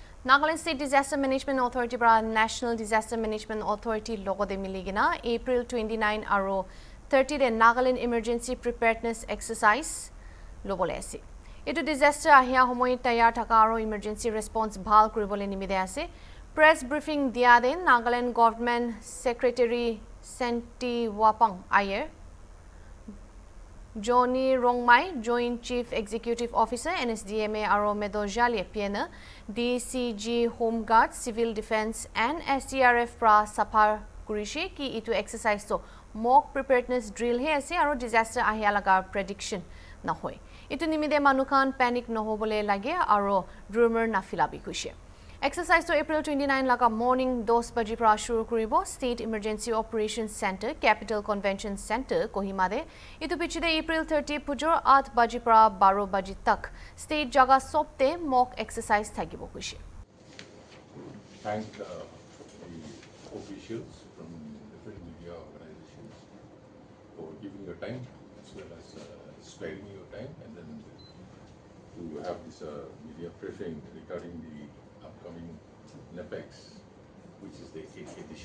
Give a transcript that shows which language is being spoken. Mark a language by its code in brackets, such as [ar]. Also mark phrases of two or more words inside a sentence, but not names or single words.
[nag] Nagaland State Disaster Management Authority para National Disaster Management Authority logo de miligina April 29 aro 30 de Nagaland Emergency Preparedness Exercise lobole ase. Etu disaster ahia homoy tayar thaka aro [en] emergency response [nag] bhal kuribole nimide ase. Press briefing dia de Nagaland Government Secretary Senti Wapang Ayer, Johnny Rongmai, Joint Chief Executive Officer, NSDMA Aro Medojali Piena, DCG Home Guard, Civil Defense and SDRF pra Sapar Kurishi ki itu exercise to [en] mock preparedness drill [nag] he ase aro disaster ahia laga prediction na hoy. Itu nimide manukan panic no hobole lage aro rumor na filabi kuishe. Exercise to April 29 laga morning 10 baji pra shuru kuribo State Emergency Operations Center, Capital Convention Center, Kohima de. Itu pichide April 30 pujor 8 baji pra 12 baji tak state jaga sopte [en] mock exercise [nag] thagibo kuishe. [en] Thank the officials from different media organizations for giving your time as well as sparing your time and then to have this media briefing regarding the upcoming NAPEX, which is the 8th edition.